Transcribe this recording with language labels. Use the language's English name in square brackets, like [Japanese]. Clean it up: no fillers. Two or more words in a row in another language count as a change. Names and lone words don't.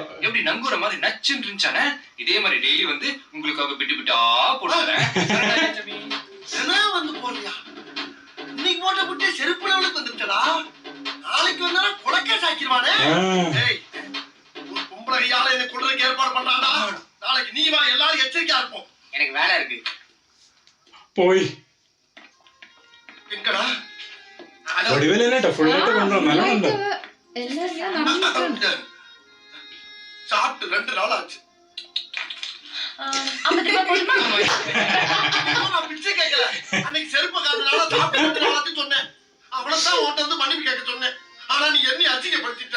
[Tamil] எப்படி நங்குற மாதிரி நச்சுன்னு இருந்துச்சானே, இதே மாதிரி டெய்லி வந்து உங்களுக்காக பிட்டு பிட்டா போடுறேன். என்ன வந்து போறியா? இன்னைக்கு போட்ட புட்டே செருப்பு லெவலுக்கு வந்துட்டடா. நாளைக்கு வந்தா கொலக்கே சாக்கிடுவானே. ஏய், ஒரு பொம்பளை கையால என்ன கொல்றதுக்கு ஏற்பாடு பண்றான்டா. நாளைக்கு நீ வா, எல்லாரும் எச்சரிக்கையா இருப்போம். எனக்கு வேலை இருக்கு. [Malayalam] പോയി [Tamil] எங்கடா? [Malayalam] വടിവേല തന്നെ ഫുള്ളായിട്ട് കൊണ്ടുവന്നു നല്ലോണം [Tamil] எல்லாரும் நடந்துட்டு சாப்பிட்டு 2 நாள் ஆச்சு. 50 ரூபாய் போடுமா? நான் பிச்சை கேட்கல. அன்னைக்கு செருப்பு காரணனால சாப்பிட்டு 2 நாள் ஆச்சு சொன்னேன். அவளதான் உன்கிட்ட வந்து மன்னிப்பு கேட்க சொன்னேன். ஆனா நீ என்னை அசிங்கப்படுத்திட்ட.